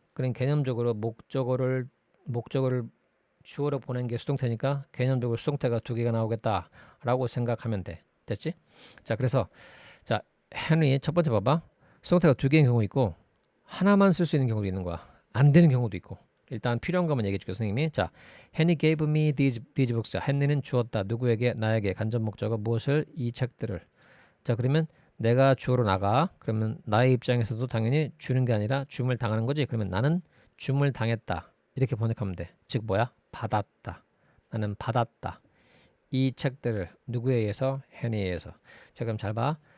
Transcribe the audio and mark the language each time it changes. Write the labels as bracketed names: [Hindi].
[Korean] 그럼 개념적으로 목적어를 주어로 보낸 게 수동태니까 개념적으로 수동태가 두 개가 나오겠다라고 생각하면 돼. 됐지? 자, 그래서 자, 헨리 첫 번째 봐봐. 수동태가 두 개인 경우 있고 하나만 쓸 수 있는 경우도 있는 거야. 안 되는 경우도 있고. 일단 필요한 것만 얘기해 줄게요, 선생님이. [English] 자, Henry gave me these books. [Korean] 헨리는 주었다. 누구에게? 나에게. 간접 목적어 무엇을? 이 책들을. 자, 그러면 내가 주어로 나가. 그러면 나의 입장에서도 당연히 주는 게 아니라 줌을 당하는 거지. 그러면 나는 줌을 당했다. 이렇게 번역하면 돼. 즉 뭐야? 받았다. 나는 받았다. 이 책들을 누구에 의해서? 헨리에 의해서. 자, 그럼 잘 봐.